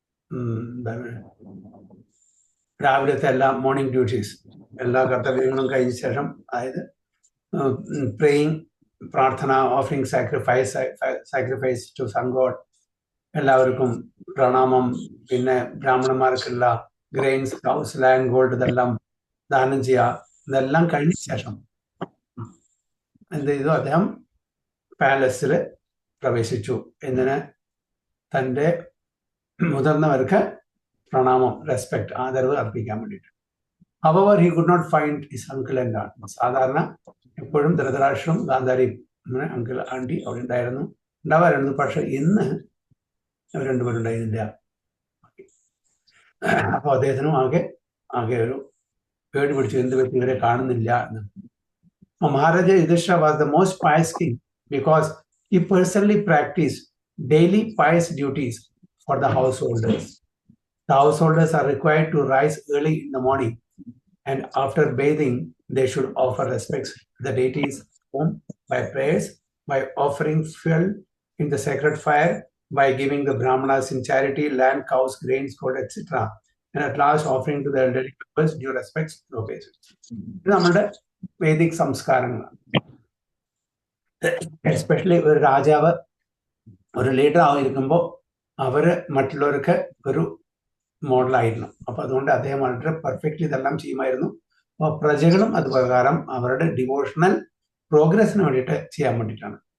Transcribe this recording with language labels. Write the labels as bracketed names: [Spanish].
[Malayalam] എന്താണ് രാവിലത്തെ എല്ലാ മോർണിംഗ് ഡ്യൂട്ടീസ് എല്ലാ കർത്തവ്യങ്ങളും കഴിഞ്ഞ ശേഷം, അതായത് പ്രേയിങ്, പ്രാർത്ഥന, [English] offering sacrifice to sun god, [Malayalam] എല്ലാവർക്കും പ്രണാമം, പിന്നെ ബ്രാഹ്മണന്മാർക്കുള്ള ഗ്രെയിൻസ്, ഹൗസ്, ലാൻഡ്, ഗോൾഡ് ഇതെല്ലാം ദാനം ചെയ്യുക. ഇതെല്ലാം കഴിഞ്ഞ ശേഷം എന്ത് ചെയ്തു? അദ്ദേഹം പാലസിൽ പ്രവേശിച്ചു. എന്തിന്? തൻ്റെ മുതിർന്നവർക്ക് പ്രണാമം, റെസ്പെക്ട്, ആദരവ് അർപ്പിക്കാൻ വേണ്ടിയിട്ട്. [English] However, he could not find his uncle and aunt. [Malayalam] സാധാരണ എപ്പോഴും ധൃതരാഷ്ട്രം, ഗാന്ധാരിയും അങ്കിൾ ആൻറ്റി അവിടെ ഉണ്ടാവാറുണ്ട്. പക്ഷെ ഇന്ന് അവർ രണ്ടുപേരുണ്ടായിരുന്നില്ല. അപ്പോൾ അദ്ദേഹത്തിനും ആകെ ഒരു പേടി പിടിച്ചു, എന്ത് പറ്റി ഇവരെ കാണുന്നില്ല എന്ന്. [English] Maharaja Yudhishthira was the most pious king because he personally practiced daily pious duties for the householders. The householders are required to rise early in the morning, and after bathing, they should offer respects to the deities home by prayers, by offering fuel in the sacred fire, by giving the brahmanas in charity land, cows, grains, gold, etc., and at last offering to the elderly members due respects and obeisance. [Malayalam] ഇത് നമ്മുടെ Vedic സംസ്കാരങ്ങളാണ്. Especially ഒരു രാജാവ്, ഒരു leader ആയിരിക്കുമ്പോൾ അവര് മറ്റുള്ളവർക്ക് ഒരു മോഡലായിരുന്നു. അപ്പൊ അതുകൊണ്ട് അദ്ദേഹം വളരെ പെർഫെക്റ്റ്ലി ഇതെല്ലാം ചെയ്യുമായിരുന്നു. അപ്പോൾ പ്രജകളും അത് പ്രകാരം അവരുടെ ഡിവോഷണൽ പ്രോഗ്രസിന് വേണ്ടിയിട്ട് ചെയ്യാൻ വേണ്ടിയിട്ടാണ്.